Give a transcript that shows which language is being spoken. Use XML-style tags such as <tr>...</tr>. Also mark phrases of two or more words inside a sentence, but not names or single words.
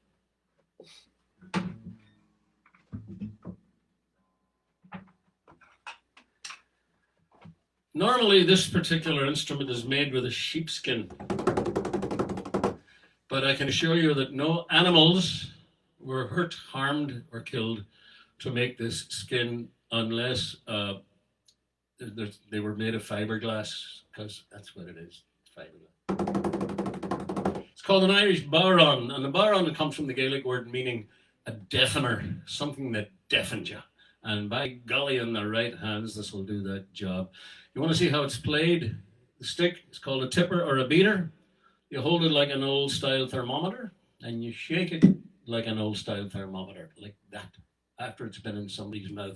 <en>Normally, this particular instrument is made with a sheepskin, but I can assure you that no animals were hurt, harmed, or killed to make this skin unless they were made of fiberglass, because that's what it is, fiberglass. It's called an Irish bodhrán, and the bodhrán comes from the Gaelic word meaning a deafener, something that deafens you. And by golly, in the right hands, this will do that job. You want to see how it's played? The stick is called a tipper or a beater. You hold it like an old-style thermometer, and you shake it like an old-style thermometer, like that, after it's been in somebody's mouth.</en>